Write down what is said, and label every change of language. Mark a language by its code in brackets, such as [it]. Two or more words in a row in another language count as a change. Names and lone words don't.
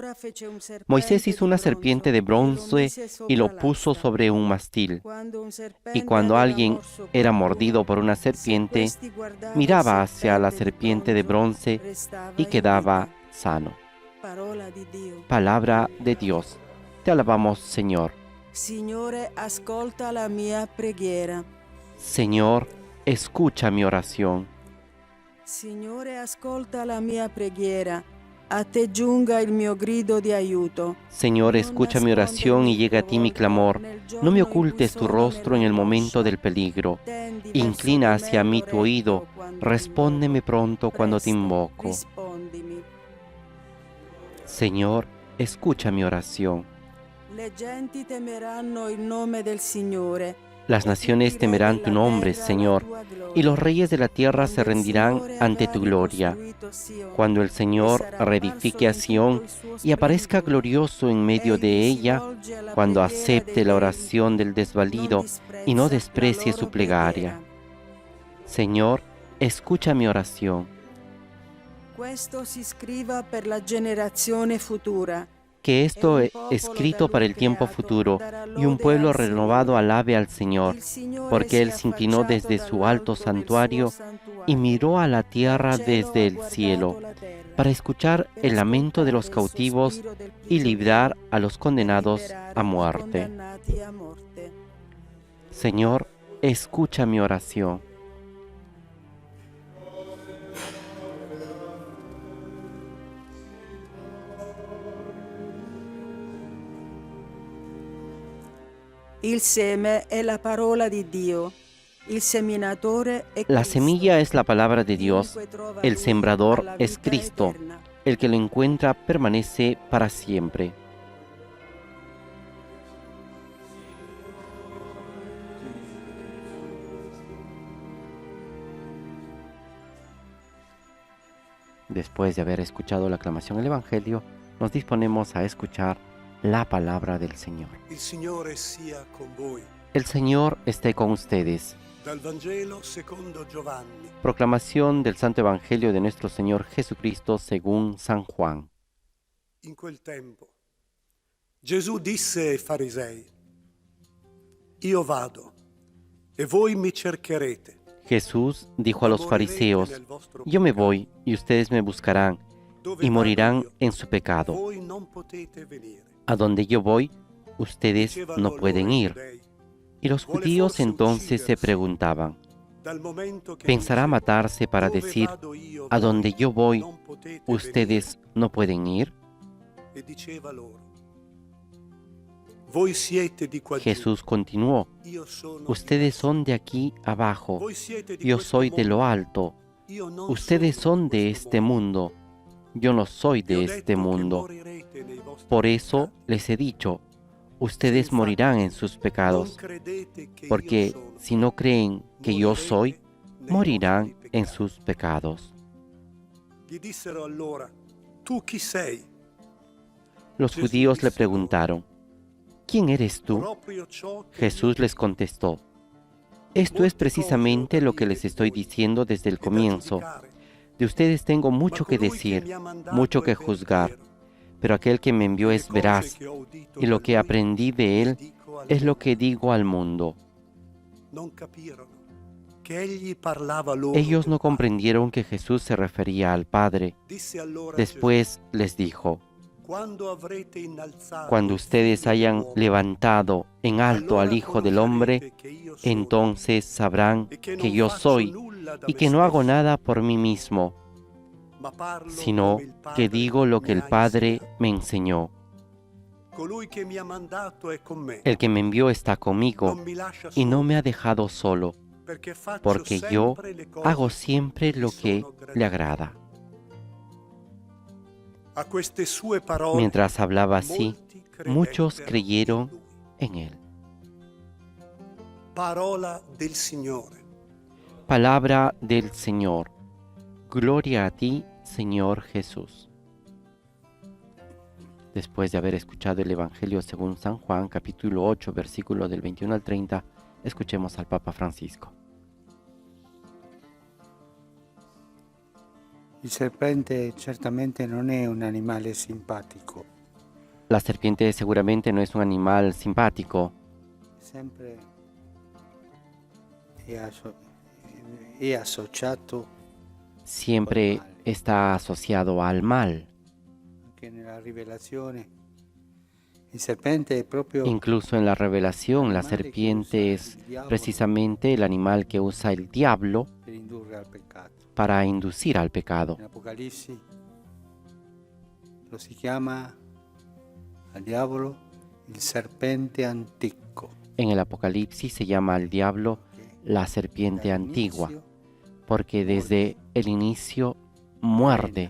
[es] Moisés hizo una serpiente de bronce y lo puso sobre un mástil. Y cuando alguien era mordido por una serpiente, miraba hacia la serpiente de bronce y quedaba sano. Palabra de Dios. Te alabamos, Señor. [it] Signore, ascolta la mia preghiera. [es] Señor, escucha mi oración. [it] Signore, ascolta la mia preghiera. A te giunga il mio grido di aiuto. [es] Señor, escucha mi oración y llega a ti mi clamor. No me ocultes tu rostro en el momento del peligro. Inclina hacia mí tu oído. Respóndeme pronto cuando te invoco. Señor, escucha mi oración. [it] Le genti temeranno il nome del Signore. [es] Las naciones temerán tu nombre, Señor, y los reyes de la tierra se rendirán ante tu gloria. Cuando el Señor reedifique a Sión y aparezca glorioso en medio de ella, cuando acepte la oración del desvalido y no desprecie su plegaria. Señor, escucha mi oración. [it] Questo si scriva per la generazione futura. [es] Que esto escrito para el tiempo futuro y un pueblo renovado alabe al Señor, porque Él se inclinó desde su alto santuario y miró a la tierra desde el cielo, para escuchar el lamento de los cautivos y librar a los condenados a muerte. Señor, escucha mi oración. [it] Il seme è la parola di Dio. Il seminatore è [es] La [it] Cristo. [es] semilla es la palabra de Dios, el sembrador es Cristo, el que lo encuentra permanece para siempre. Después de haber escuchado la aclamación del Evangelio, nos disponemos a escuchar la palabra del Señor. [it] Il Signore sia con voi. [es] El Señor esté con ustedes. [it] Dal Vangelo secondo Giovanni. [es] Proclamación del Santo Evangelio de nuestro Señor Jesucristo según San Juan. [it] In quel tempo Gesù disse ai farisei: Io vado e voi mi cercherete. [es] Jesús dijo a los fariseos: Yo me voy y ustedes me buscarán y morirán en su pecado. [it] Voi non potete venire. [es] A donde yo voy, ustedes no pueden ir. Y los judíos entonces se preguntaban: [it] Dal momento che [es] ¿pensará dice, matarse para [it] "Dove [es] decir, [it] vado io, [es] a donde yo voy, [it] non potete [es] ustedes no pueden ir? [it] venire"? E diceva loro: Voi siete di qua giù, [es] Jesús continuó: [it] io sono di [es] Ustedes [it] qua [es] son de aquí abajo, [it] Voi siete di [es] yo [it] questo [es] soy de lo [it] mondo, [es] alto. [it] io non [es] Ustedes [it] sono [es] son [it] di [es] de [it] questo [es] este mundo, yo no soy [it] Vi ho [es] de [it] detto [es] este [it] che [es] mundo. [it] morirete nei vostri [es] Por eso [it] peccati. [es] les he dicho, ustedes morirán en sus [it] Non [es] pecados, [it] credete che io [es] porque [it] sono, [es] si no creen que yo soy, [it] morirete nei [es] morirán [it] vostri [es] en [it] peccati. [es] sus pecados. [it] Gli dissero allora: Tu chi sei? [es] Los Jesús judíos le dice preguntaron: ¿Quién eres tú? [it] Proprio ciò che [es] Jesús [it] io [es] les contestó: Esto es precisamente lo que les estoy diciendo desde el [it] dico, e da [es] comienzo. [it] giudicare. [es] De ustedes tengo mucho [it] Ma [es] que [it] colui [es] decir, [it] mi ha mandato [es] mucho [it] è [es] que juzgar, [it] veritiero. [es] pero aquel que me envió [it] Le [es] es [it] cose [es] veraz, [it] che ho udito [es] y lo [it] da [es] que [it] lui, [es] aprendí de [it] le [es] él [it] dico al [es] es lo [it] mondo. [es] que digo al mundo. [it] Non capirono che egli parlava loro [es] Ellos [it] del [es] no [it] Padre. [es] comprendieron que Jesús se refería al Padre. [it] Disse allora [es] Después les dijo: [it] Gesù, quando avrete innalzato [es] Cuando [it] il [es] ustedes [it] Figlio [es] hayan [it] dell'uomo, [es] levantado en alto al [it] allora [es] Hijo del Hombre, [it] conoscerete che io sono, [es] entonces sabrán [it] e che [es] que [it] non [es] yo [it] faccio [es] soy [it] nulla da [es] y [it] me [es] que no hago [it] stesso, [es] nada por mí mismo, [it] ma parlo [es] sino [it] come il Padre [es] que digo lo que [it] mi [es] el [it] ha [es] Padre [it] insegnato. [es] me enseñó. [it] Colui che mi ha mandato è con me, [es] El que me envió está conmigo [it] non mi lascia [es] y no [it] solo, [es] me ha dejado solo, [it] perché faccio [es] porque yo [it] sempre le cose [es] hago siempre [it] che [es] lo [it] gli [es] que [it] sono [es] le [it] gradite. [es] agrada. [it] A queste sue parole [es] Mientras hablaba así, [it] molti [es] muchos [it] credettero [es] creyeron [it] in lui. [es] en él. [it] Parola del Signore. [es] Palabra del Señor. Gloria a ti, Señor Jesús. Después de haber escuchado el Evangelio según San Juan, capítulo 8, versículo del 21 al 30, escuchemos al Papa Francisco. [it] Il serpente certamente non è un animale simpatico, [es] La serpiente seguramente no es un animal simpático, [it] sempre è associato [es] siempre está asociado al mal. [it] anche nella rivelazione. Il serpente è proprio [es] Incluso en la revelación, la serpiente es precisamente el animal que usa el diablo [it] per indurre al peccato. [es] para inducir al pecado. En Apocalipsis [it] lo si chiama al diavolo il serpente antico. [es] En el Apocalipsis se llama al diablo la serpiente antigua, porque desde el inicio muerde,